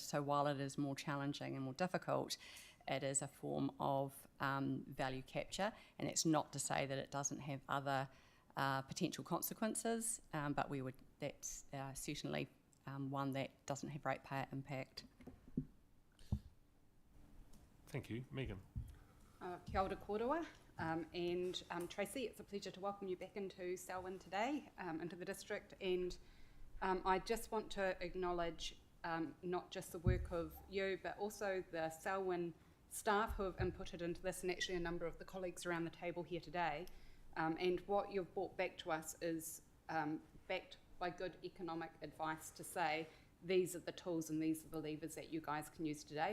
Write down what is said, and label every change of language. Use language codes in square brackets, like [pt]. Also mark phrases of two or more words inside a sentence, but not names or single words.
[en] So while it is more challenging and more difficult, it is a form of value capture. And it's not to say that it doesn't have other potential consequences, but that's certainly one that doesn't have ratepayer impact. Thank you. Megan. [mi] Kia ora kōrua, [en] and Tracy, it's a pleasure to welcome you back into Selwyn today, into the district, and I just want to acknowledge not just the work of you, but also the Selwyn staff who have inputted into this, and actually a number of the colleagues around the table here today, and what you've brought back to us is backed by good economic advice to say these are the tools and these are the levers that you guys can use today.